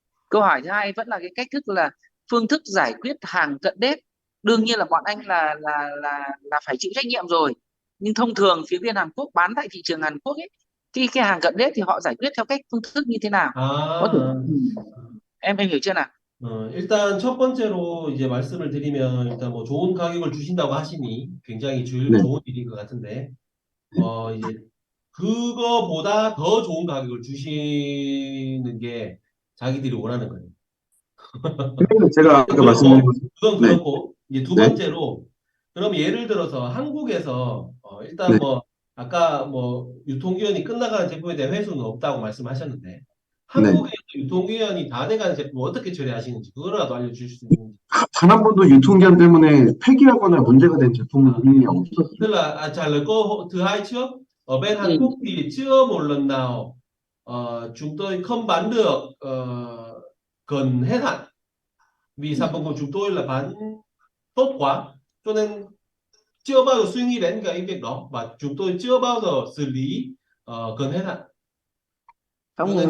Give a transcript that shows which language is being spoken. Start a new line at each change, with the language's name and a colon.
Vietnamese: Câu hỏi thứ hai vẫn là cái cách thức, là phương thức giải quyết hàng cận đét. Đương nhiên là bọn anh là phải chịu trách nhiệm rồi, nhưng thông thường phía bên Hàn Quốc bán tại thị trường Hàn Quốc ấy, cái hàng cận đét thì họ giải quyết theo cách phương thức như thế nào, có thể À, em hiểu chưa nào?
Korean: 일단 첫 번째로 이제 말씀을 드리면 일단 뭐 좋은 가격을 주신다고 하시니 굉장히 네, 좋은 일인 것 같은데 이제 그거보다 더 좋은 가격을 주시는 게 자기들이 원하는 거예요. 그리고 제가 아까 말씀드린 그렇고 것처럼, 그건 네, 그렇고 이제 두 네, 번째로 그럼 예를 들어서 한국에서 일단 네, 뭐 아까 뭐 유통기한이 끝나가는 제품에 대한 회수는 없다고 말씀하셨는데 네. 한국에서 유통기한이 다 돼가는 제품 어떻게 처리하시는지 그거라도 알려주실 수 있는지. 단 한 번도 유통기한 때문에 폐기하거나 문제가 된 제품은 À, 이미 없었어요.
Vietnamese: tức là trả lời câu thứ hai trước, ở bên Hàn Ừ. Quốc thì chưa một lần nào chúng tôi không bán được gần hết hạn, vì sản phẩm của chúng tôi là bán tốt quá cho nên chưa bao giờ suy nghĩ đến cái việc đó và chúng tôi chưa bao giờ xử lý gần hết hạn, cho nên